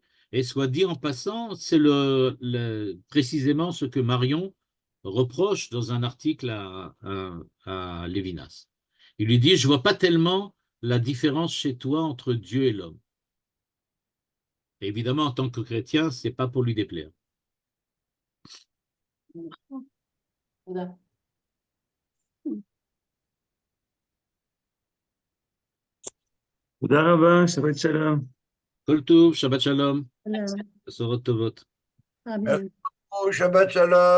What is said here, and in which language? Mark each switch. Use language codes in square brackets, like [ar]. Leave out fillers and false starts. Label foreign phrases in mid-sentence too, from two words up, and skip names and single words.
[fr] Et soit dit en passant, c'est précisément ce que Marion reproche dans un article à Lévinas. Il lui dit, je ne vois pas tellement la différence chez toi entre Dieu et l'homme. Évidemment, en tant que chrétien, ce n'est pas pour lui déplaire. Voilà. [he] תודה רבה, שבת שלום. כל טוב, שבת שלום, [fr] Alors, [he] בשורות טובות. amen. שבת שלום.